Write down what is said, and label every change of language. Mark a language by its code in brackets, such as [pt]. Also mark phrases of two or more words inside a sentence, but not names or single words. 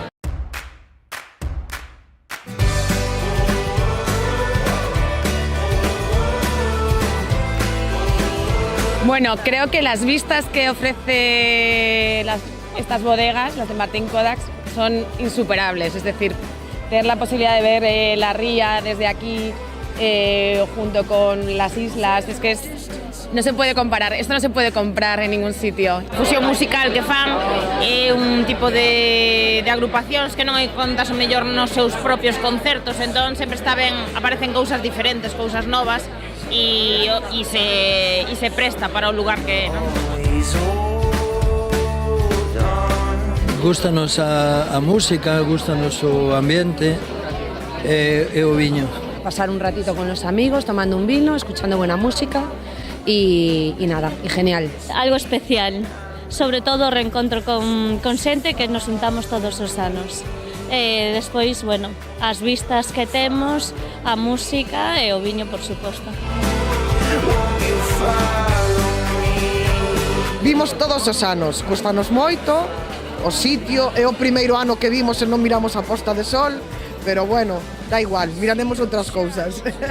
[es] Bueno, creo que las vistas que ofrece estas bodegas, las de Martín Kodax, son insuperables. Es decir, tener la posibilidad de ver la ría desde aquí junto con las islas, es que no se puede comparar, esto no se puede comprar en ningún sitio. [gl] Fusión musical que fan é un tipo de agrupacións que non hai contas o mellor nos seus propios concertos, entón sempre está ben, aparecen cousas diferentes, cousas novas e se presta para o lugar que é, non? Gústanos a música, gústanos o ambiente e o viño. [es] Pasar un ratito con los amigos, tomando un vino, escuchando buena música y nada, y genial. [gl] Algo especial, sobre todo o reencontro con xente que nos juntamos todos os anos. Despois, as vistas que temos, a música e o viño, por suposto. Vimos todos os anos, gustanos moito, o sitio, é o primeiro ano que vimos e non miramos a posta de sol, pero bueno, da igual, miraremos outras cousas.